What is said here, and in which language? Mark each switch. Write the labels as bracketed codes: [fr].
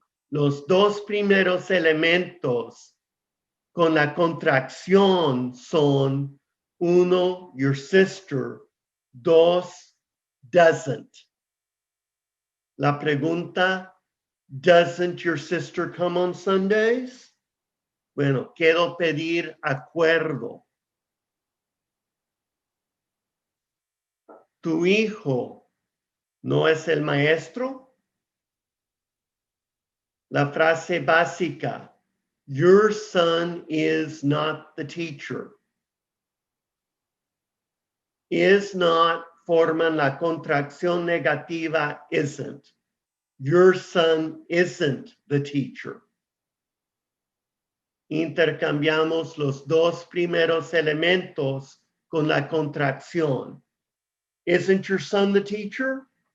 [es] Los dos primeros elementos con la contracción son uno, [en] your sister, [es] dos, [en] doesn't. [es] La pregunta, [en] doesn't your sister come on Sundays? [es] Bueno, quiero pedir acuerdo. ¿Tu hijo no es el maestro? La frase básica, [en] your son is not the teacher. Is not [es] forman la contracción negativa isn't. [en] Your son isn't the teacher. [es] Intercambiamos los dos primeros elementos con la contracción. [en] Isn't your son the teacher?